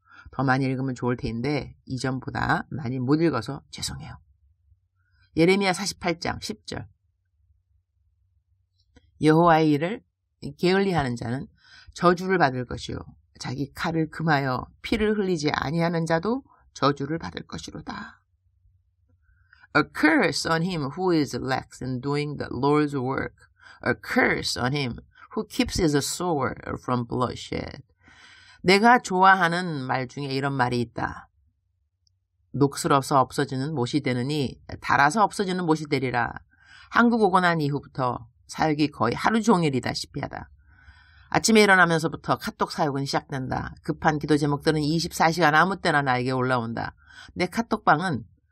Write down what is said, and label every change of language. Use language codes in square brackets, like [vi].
[ko] 더 많이 읽으면 좋을 텐데 이전보다 많이 못 읽어서 죄송해요. 예레미야 48장 10절. 여호와의 일을 게을리하는 자는 저주를 받을 것이요 자기 칼을 금하여 피를 흘리지 아니하는 자도 저주를 받을 것이로다. [en] A curse on him who is lax in doing the Lord's work. A curse on him who keeps his sword from bloodshed. [ko] 내가 좋아하는 말 중에 이런 말이 있다. 녹슬어서 없어지는 못이 되느니 달아서 없어지는 못이 되리라. 한국 오고 난 이후부터 사역이 거의 하루 종일이다시피 하다. 아침에 일어나면서부터 카톡 사역은 시작된다. 급한 기도 제목들은 24시간 아무 때나 나에게 올라온다. 내 카톡방은